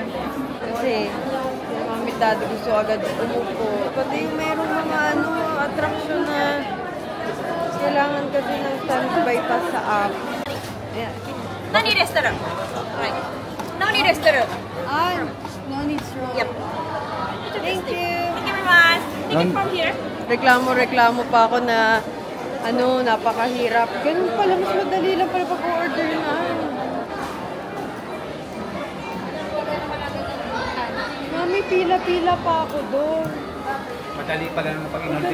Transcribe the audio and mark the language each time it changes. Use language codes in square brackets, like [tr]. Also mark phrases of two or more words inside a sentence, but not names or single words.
[tl] Kasi, yung mami at daddy gusto agad umupo. Pati yung merong mga attraction na kailangan kasi ng standby pa sa app. Yeah. [ja] 何レストランはい。何レストラン [en] Ah, no need straw. Yep. Thank you. Thank you very much. Take it from here. [tl] Reklamo pa ako na napakahirap. Ganun pala, mas madali lang pala pag-order na. Mami, pila-pila pa ako doon. Madali pala naman pag in-order.